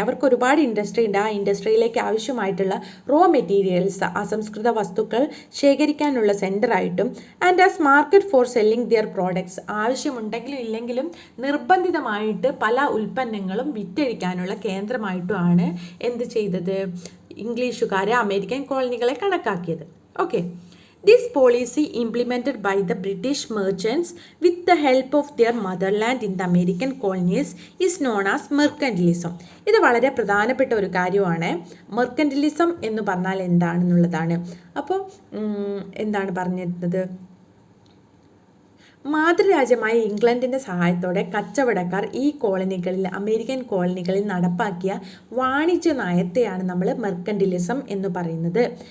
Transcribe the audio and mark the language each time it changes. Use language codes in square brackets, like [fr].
[ml] അവർക്ക് ഒരുപാട് ഇൻഡസ്ട്രി ഉണ്ട്. ആ ഇൻഡസ്ട്രിയിലേക്ക് ആവശ്യമായിട്ടുള്ള റോ മെറ്റീരിയൽസ്, അസംസ്കൃത വസ്തുക്കൾ ശേഖരിക്കാനുള്ള സെൻറ്ററായിട്ടും [en] and as market for selling their products, [ml] ആവശ്യമുണ്ടെങ്കിലും ഇല്ലെങ്കിലും നിർബന്ധിതമായിട്ട് പല ഉൽപ്പന്നങ്ങളും വിറ്റഴിക്കാനുള്ള കേന്ദ്രമായിട്ടുമാണ് എന്ത് ചെയ്തത്, ഇംഗ്ലീഷുകാരെ American കോളനികളെ കണക്കാക്കിയത്. Okay. [en] This policy implemented by the British merchants with the help of their motherland in the American colonies is known as mercantilism. [ml] ഇത് വളരെ പ്രധാനപ്പെട്ട ഒരു കാര്യമാണ്. മെർക്കന്റിലിസം എന്ന് പറഞ്ഞാൽ എന്താണെന്നുള്ളതാണ്. അപ്പോൾ എന്താണ് പറഞ്ഞിരുന്നത്, മാതൃരാജ്യമായ ഇംഗ്ലണ്ടിൻ്റെ സഹായത്തോടെ കച്ചവടക്കാർ ഈ കോളനികളിൽ, അമേരിക്കൻ കോളനികളിൽ നടപ്പാക്കിയ വാണിജ്യ നയത്തെയാണ് നമ്മൾ മെർക്കന്റിലിസം എന്ന് പറയുന്നത്.